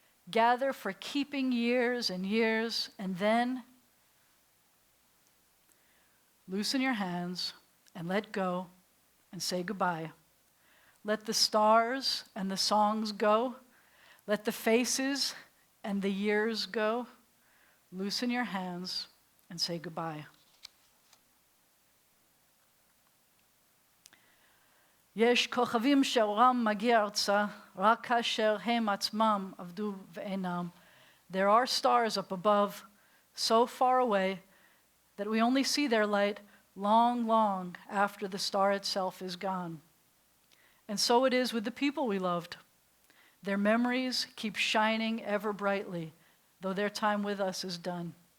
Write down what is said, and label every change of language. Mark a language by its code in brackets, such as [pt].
[en] Gather for keeping years and years, and then loosen your hands and let go and say goodbye. Let the stars and the songs go. Let the faces and the years go. Loosen your hands and say goodbye. [he] יש כוכבים שאורם מגיע ארצה, רק כאשר הם עצמם עבדו ואינם. [en] There are stars up above, so far away, that we only see their light long, long after the star itself is gone. And so it is with the people we loved. Their memories keep shining ever brightly, though their time with us is done.